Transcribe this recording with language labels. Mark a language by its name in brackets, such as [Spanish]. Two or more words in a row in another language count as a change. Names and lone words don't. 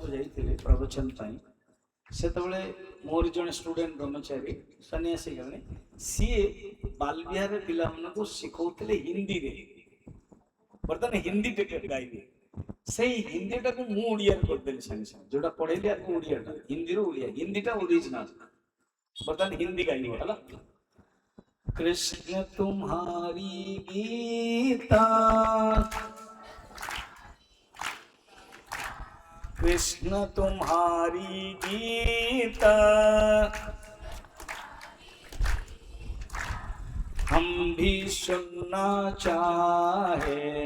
[Odia] ଯାଇଥିଲି ପ୍ରବଚନ ପାଇଁ ସେତେବେଳେ ମୋର ଜଣେ ଷ୍ଟୁଡେଣ୍ଟ ବ୍ରହ୍ମଚାରୀ ସନ୍ନ୍ୟାସୀ ଜଣେ ସିଏ ବାଲବିହାରରେ ପିଲାମାନଙ୍କୁ ଶିଖଉଥିଲେ ହିନ୍ଦୀରେ ବର୍ତ୍ତମାନ ହିନ୍ଦୀ ଟିକେ ଗାଇବେ ସେଇ ହିନ୍ଦୀଟାକୁ ମୁଁ ଓଡ଼ିଆରେ କରିଦେଲି ସାଙ୍ଗେ ସାଙ୍ଗେ ଯୋଉଟା ପଢେଇଲି ଆକୁ ଓଡ଼ିଆଟା ହିନ୍ଦୀରୁ ଓଡ଼ିଆ ହିନ୍ଦୀଟା ଓରିଜିନାଲ ବର୍ତ୍ତମାନ ହିନ୍ଦୀ ଗାଇବ ହେଲା [Hindi] कृष्ण तुम्हारी गीता कृष्ण तुम्हारी गीता हम भी सुनना चाहे